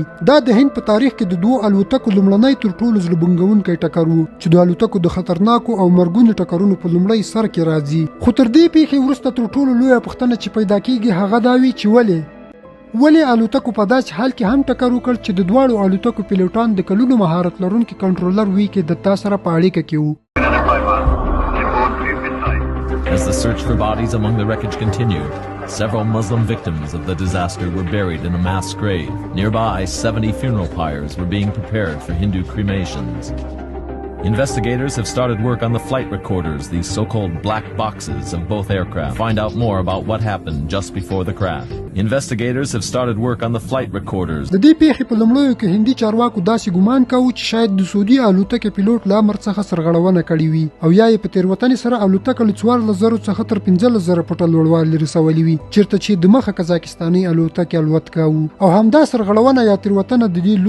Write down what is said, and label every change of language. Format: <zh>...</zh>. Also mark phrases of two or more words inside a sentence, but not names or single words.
<ps>دا د هند په تاریخ کې د دوه الوتکو لومړنی تر ټولو زړه بنګونکی ټکر و چې د الوتکو د خطرناکو او مرګونو ټکرونو په لومړی سر کې راځي. خو تر دې پیښې وروسته تر ټولو لویه پوښتنه چې پیدا کېږي هغه دا وي چې ولې الوتکو په داسې حال کې هم ټکر وکړ چې د دواړو الوتکو پیلوټان د کلونو مهارت لرونکي کنټرولر وی کې د تا سره په اړیکه کې وو.</ps> <en>As the search for bodies among the wreckage continued, several Muslim victims of the disaster were buried in a mass grave. Nearby, 70 funeral pyres were being prepared for Hindu cremations. Investigators have started work on the flight recorders, these so-called black boxes of both aircraft. Find out more about what happened just before the crash. Investigators have started work on the flight recorders.</en> <ps>د دې پیښې په لومړیو کې هندي چارواکو داسې ګمان کاوه چې شاید د سعودي الوتکې پیلوټ له امر څخه سرغړونه کړې وي او یا یې په تېروتنې سره الوتکه له 14,000 څخه تر 15,000 فوټه لوړوالي رسولې وي چېرته چې د مخه قزاقستاني الوتکې الوت کاوه او همدا سرغړونه یا تېروتنه د دې</ps>